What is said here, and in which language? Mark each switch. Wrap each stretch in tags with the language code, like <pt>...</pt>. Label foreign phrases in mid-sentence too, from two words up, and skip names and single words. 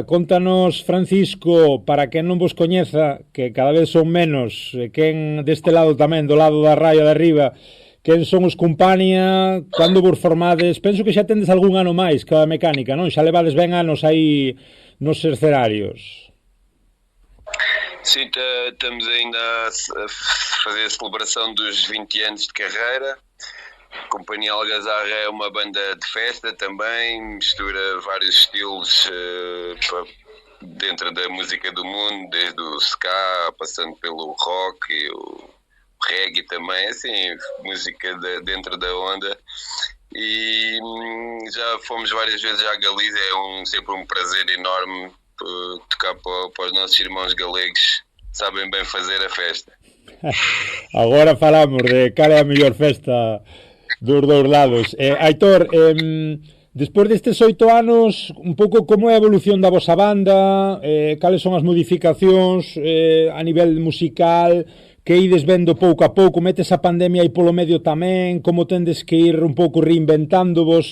<gl>Contanos, Francisco, para quen non vos coñeza, que cada vez son menos, quen deste lado tamén, do lado da raya de arriba, quen son os Compañía, cando vos formades? Penso que xa tendes algún ano máis que a Mecánica, non? Xa levades ben anos aí nos escenarios.</gl> <pt>Sim, estamos ainda a fazer a celebração dos 20 anos de carreira. A Compañía Algazarra é uma banda de festa também, mistura vários estilos dentro da música do mundo, desde o ska, passando pelo rock e o reggae também, assim, música dentro da onda. E já fomos várias vezes à Galiza, é sempre um prazer enorme tocar para os nossos irmãos galegos, sabem bem fazer a festa.</pt> <gl>Agora falamos de cal é a mellor festa dos dous lados. Aitor, despois destes 8 anos, un pouco como é a evolución da vosa banda, cales son as modificacións a nivel musical, que ides vendo pouco a pouco, metes a pandemia aí polo medio tamén, como tendes que ir un pouco reinventándovos.</gl>